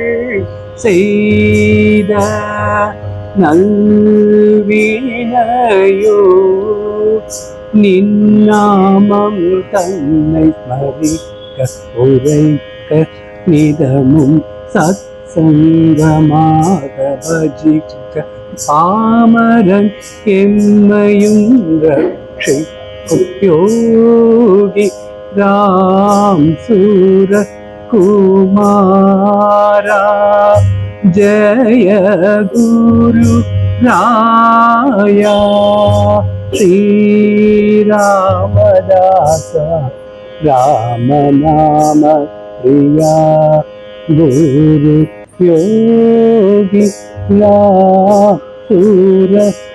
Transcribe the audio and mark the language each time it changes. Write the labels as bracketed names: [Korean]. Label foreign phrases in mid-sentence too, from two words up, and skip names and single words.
[Tamil] செய்த நல்வினையோ நின்னாமம் தன்னை மறிக்க உரைக்க நிதமும் சத்சங்கமாக பஜிக்க பாமரன் எம்மையும் ரட்சிக்கும் யோகி ராம் சூரத் [Sanskrit] कुमारा जय गुरु राया श्री रामदास राम नाम प्रिया गुरु योगी सूरत